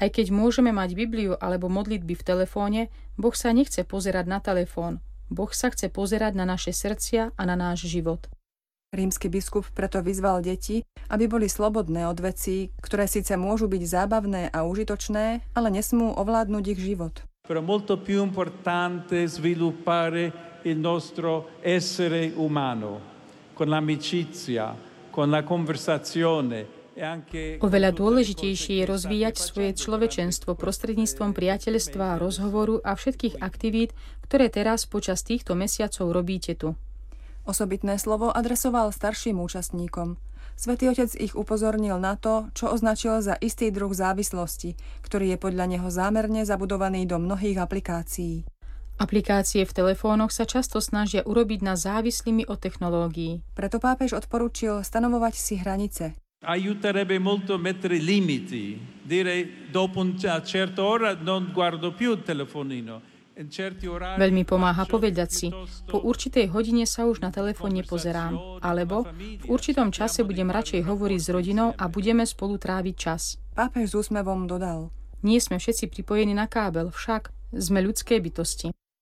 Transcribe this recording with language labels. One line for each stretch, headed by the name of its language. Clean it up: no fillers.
Slovak: Aj keď môžeme mať Bibliu alebo modlitby v telefóne, Boh sa nechce pozerať na telefón. Boh sa chce pozerať na naše srdcia a na náš život. Rímsky biskup preto vyzval deti, aby boli slobodné od vecí, ktoré síce môžu byť zábavné a užitočné, ale nesmú ovládnuť ich život.
Italian: Pro molto più importante sviluppare il nostro essere umano con l'amicizia, con la conversazione.
Slovak: Oveľa dôležitejšie je rozvíjať svoje človečenstvo prostredníctvom priateľstva, rozhovoru a všetkých aktivít, ktoré teraz počas týchto mesiacov robíte tu. Osobitné slovo adresoval starším účastníkom. Svätý Otec ich upozornil na to, čo označil za istý druh závislosti, ktorý je podľa neho zámerne zabudovaný do mnohých aplikácií. Aplikácie v telefónoch sa často snažia urobiť nás závislými od technológií. Preto pápež odporúčil stanovovať si hranice.
Italian: Aiuterebbe molto mettere limiti, dire dopo una certa ora non guardo più il telefonino.
Slovak: Veľmi pomáha povedať si, po určitej hodine sa už na telefón nepozerám, alebo v určitom čase budem radšej hovoriť s rodinou a budeme spolu tráviť čas. Pápež s úsmevom dodal. Nie sme všetci pripojení na kábel, však sme ľudské bytosti.